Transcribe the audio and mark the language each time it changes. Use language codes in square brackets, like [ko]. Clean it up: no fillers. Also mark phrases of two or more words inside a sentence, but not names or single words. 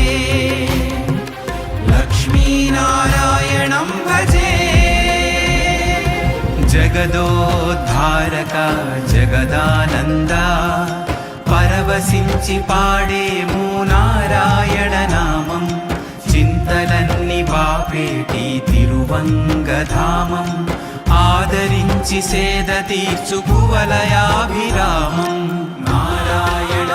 [sa] लक्ष्मीनारायणं भजे जगदोद्धारक जगदानन्द [te] పరవశించి పాడెము నారాయణ నామం చింతలన్ని బాపేటి తిరువంగధామం ఆదరించి సేద తీర్చు కువలయాభిరామం నారాయణ